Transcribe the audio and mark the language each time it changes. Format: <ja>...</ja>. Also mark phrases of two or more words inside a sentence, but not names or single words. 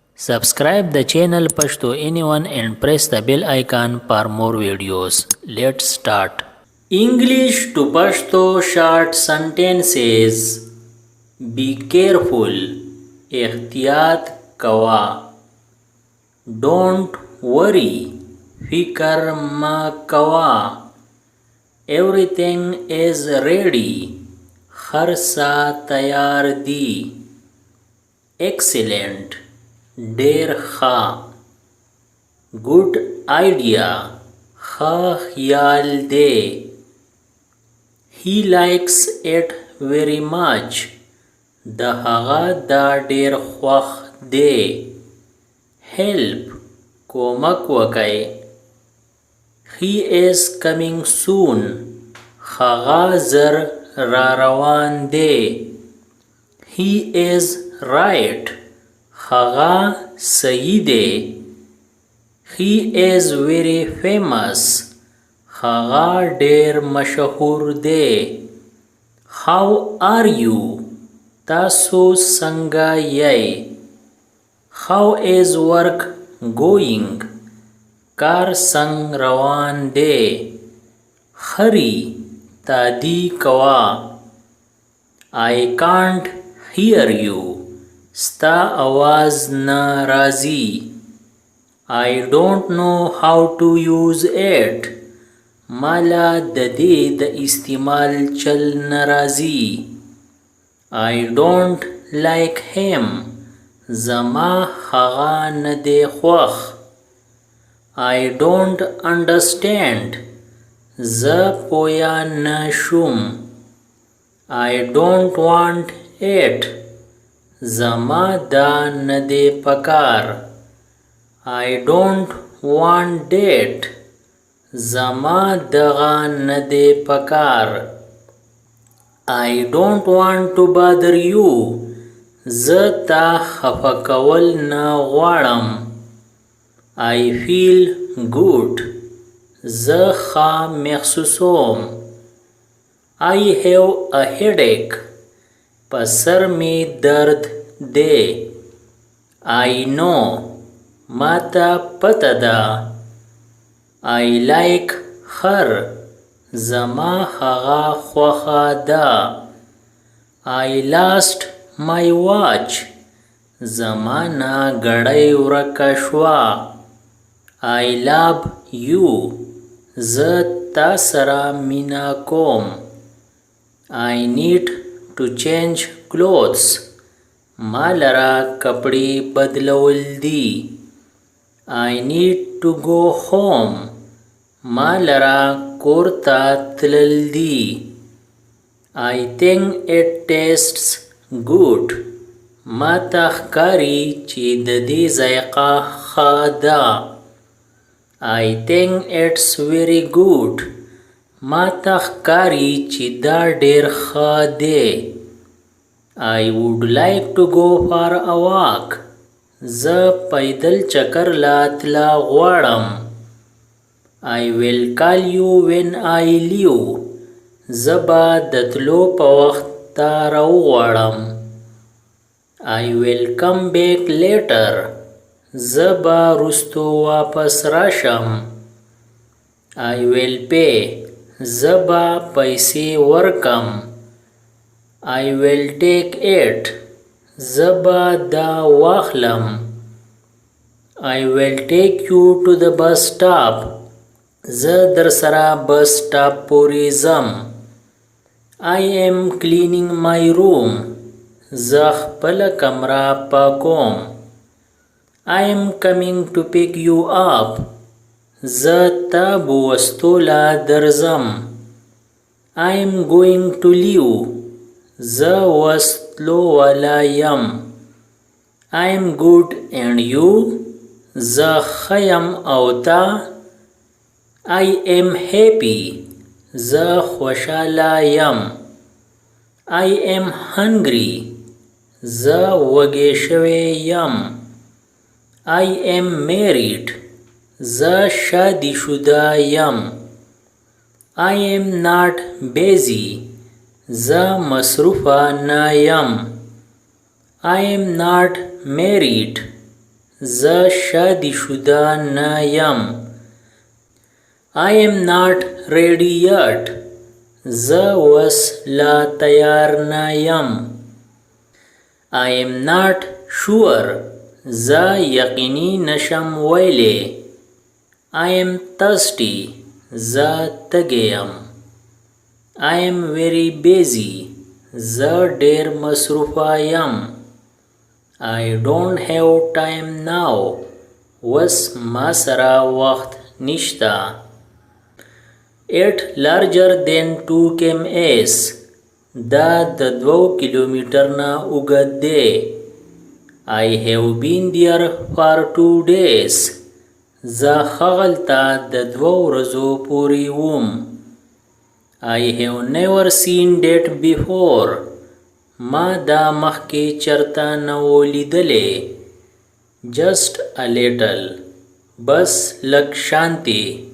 <en>Subscribe the channel Pashto Anyone and press the bell icon for more videos. Let's start. English to Pashto short sentences. Be careful.</en> <ps>احتیاط کوا.</ps> <en>Don't worry.</en> <ps>فکر ما کوا.</ps> <en>Everything is ready.</en> <ps>هر څه تیار دی. Excellent. ډیر ښه.</ps> <en>Good idea.</en> <ps>ښه خیال دی.</ps> <en>He likes it very much.</en> <ps>د هغه دا ډیر خوښ دی. Help. کومک وکړئ.</ps> <en>He is coming soon.</en> <ps>هغه زر را روان دی.</ps> <en>He is right.</en> <ps>هغه صحیح دی.</ps> <en>He is very famous.</en> <ps>هغه ډیر مشهور دی.</ps> <en>How are you?</en> <ps>تاسو څنګه یئ؟</ps> <en>How is work going?</en> <ps>کار څنګه روان دی؟ Hurry. تادی کوا.</ps> <en>I can't hear you.</en> <ps>ستا आवाज نه راځي.</ps> <en>I don't know how to use it.</en> <ps>مالا د دې د استعمال چل نه راځي.</ps> <en>I don't like him.</en> <ps>زما هغه نه دی خوښ.</ps> <en>I don't understand.</en> <ps>زه پوه نه شوم.</ps> <en>I don't want it.</en> <ps>زما دا نه دی پکار.</ps> <en>I don't want it.</en> <ps>زما دغه نه دی پکار.</ps> <en>I don't want to bother you.</en> <ps>زه تا خفه کول نه غواړم.</ps> <en>I feel good.</en> <ps>زه ښه محسوسوم.</ps> <en>I have a headache.</en> <ps>په سر می درد دی.</ps> <en>I know.</en> <ps>ما ته پته ده.</ps> <en>I like her.</en> <ps>زما هغه خوښه ده.</ps> <en>I lost my watch.</en> <ps>زما نه ګړۍ ورکه شوه.</ps> <en>I love you.</en> <ps>زه تا سره مینه کوم.</ps> <en>I need to change clothes.</en> <ps>ما لره کپړې بدلول دي.</ps> <en>I need to go home.</en> <ps>ما لره کور ته تلل دي.</ps> <en>I think it tastes good.</en> <ps>ما ته ښکاري چې د دې ذایقه ښه ده.</ps> <en>I think it's very good.</en> <ps>ما ته ښکاري چې دا ډیر ښه دی.</ps> <en>I would like to go for a walk.</en> <ps>زه پیدل چکر لا تلا غواړم.</ps> <en>I will call you when I leave.</en> <ps>زه به د تلو په وخت تا راوغواړم.</ps> <en>I will come back later.</en> <ps>زه به وروستو واپس راشم.</ps> <en>I will pay.</en> <ps>زه به پیسې ورکم.</ps> <en>I will take it.</en> <ps>زه به دا واخلم.</ps> <en>I will take you to the bus stop.</en> <ps>زه در سره</ps> <en>bus stop</en> <ps>پورې ځم.</ps> <en>I am cleaning my room.</en> <ps>زه خپله کمره پاکوم.</ps> <en>I am coming to pick you up.</en> <ps>زه تا بوستوله درځم.</ps> <en>I am going to leave.</en> <ps>زه وستلو والا یم.</ps> <en>I am good and you.</en> <ps>زه ښه یم او تا.</ps> <en>I am happy.</en> <ps>زه خوشحاله یم.</ps> <en>I am hungry.</en> <ps>زه وږی شوی یم.</ps> <en>I am married.</en> <ps>زه شادی شده یم.</ps> <en>I am not busy.</en> <ps>زه مصروفه نه یم.</ps> <en>I am not married.</en> <ps>ز شادی شده نه یم.</ps> <en>I am not ready yet.</en> <ps>ز وس لا تیار نه یم.</ps> <en>I am not sure.</en> <ps>ز یقینی نشم ویلی.</ps> <en>I am thirsty.</en> <ps>ز تږی یم.</ps> <en>I am very busy.</en> <ps>زه ډیر مصروفه یم.</ps> <en>I don't have time now.</en> <ps>وس ما سره وخت نشته.</ps> <en>8 larger than 2 kms.</en> <ps>دا د 2 کیلومتر نه اوږد دی.</ps> <en>I have been there for 2 days.</en> <ps>زه هغلته د 2 ورځو پورې وم.</ps> <en>I have never seen that before.</en> <ps>ما دا مخکې چرته نه و لیدلی.</ps> <en>Just a little.</en> <ps>بس لږ شانتي.</ps>